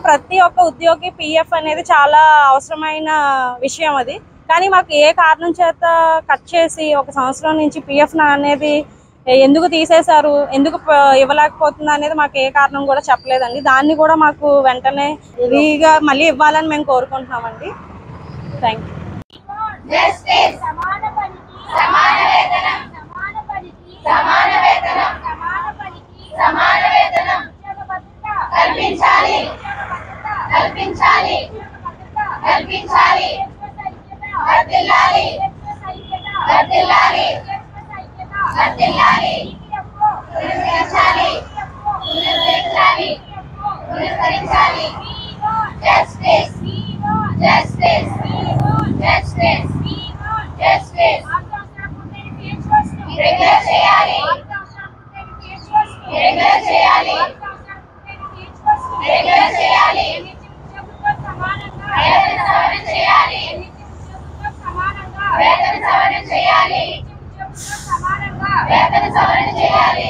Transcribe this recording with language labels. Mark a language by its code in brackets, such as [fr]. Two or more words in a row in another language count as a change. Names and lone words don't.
[te] ప్రతి ఒక్క ఉద్యోగి పిఎఫ్ అనేది చాలా అవసరమైన విషయం అది. కానీ మాకు ఏ కారణం చేత కట్ చేసి 1 సంవత్సరం నుంచి పిఎఫ్ అనేది ఎందుకు తీసేశారు, ఎందుకు ఇవ్వలేకపోతుందా అనేది మాకు ఏ కారణం కూడా చెప్పలేదండి. దాన్ని కూడా మాకు వెంటనే ఫ్రీగా మళ్ళీ ఇవ్వాలని మేము కోరుకుంటున్నామండి. [en] Thank you. Justice. [te] సమాన పనికి. సమాన వేతనం. సమాన పనికి. సమాన వేతనం. సమాన పనికి. సమాన వేతనం. ఉద్యోగ భద్రత. కల్పించాలి. ఉద్యోగ భద్రత. కల్పించాలి. ఉద్యోగ భద్రత. కల్పించాలి. వర్ధిల్లాలి. వర్ధిల్లాలి. వర్ధిల్లాలి. పునరుద్ధరించాలి. పునరుద్ధరించాలి. పునరుద్ధరించాలి. [en] Justice. Justice. Justice. Justice. [te] Regular చేయాలి. Regular చేయాలి. Regular చేయాలి. వేతన సవరణ చేయాలి. వేతన సవరణ చేయాలి. వేతన సవరణ చేయాలి.